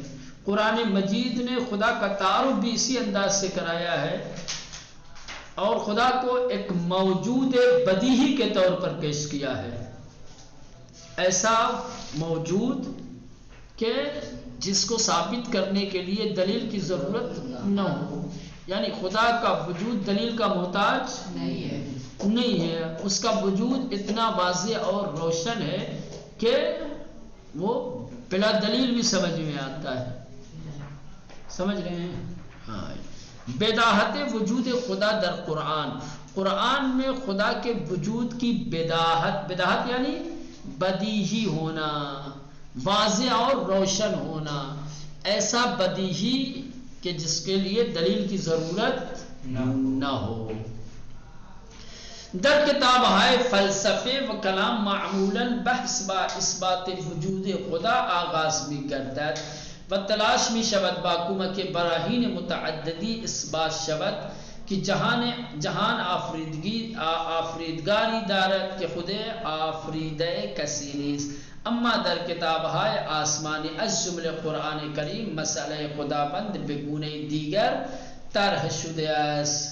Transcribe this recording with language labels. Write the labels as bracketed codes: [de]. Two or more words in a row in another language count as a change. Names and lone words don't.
[ur] قرآن مجید نے خدا کا تعارف بھی اسی انداز سے کرایا ہے اور خدا کو ایک موجود بدیہی کے طور پر پیش کیا ہے، ایسا موجود کہ جس کو ثابت کرنے کے لیے دلیل کی ضرورت نہ ہو۔ یعنی خدا کا وجود دلیل کا محتاج نہیں ہے، اس کا وجود اتنا واضح اور روشن ہے کہ وہ بلا دلیل بھی سمجھ میں آتا ہے۔ سمجھ رہے ہیں؟ ہاں، [fa] بداہت وجود خدا در قرآن، [ur] قرآن میں خدا کے وجود کی بداہت یعنی بدیہی ہونا، واضح اور روشن ہونا، ایسا بدیہی کہ جس کے لیے دلیل کی ضرورت نہ ہو۔ [fa] در کتاب ہے فلسفے و کلام معمولاً بحث با اثبات وجود خدا آغاز می گردد و تلاش می شود با کمک براہین متعددی اثبات شود کہ جہان آفریدگاری دارد کہ خود آفریده کسی نیست، اما در کتاب های آسمانی از جمله قرآن کریم مسئله خداوند به گونه دیگر طرح شده است۔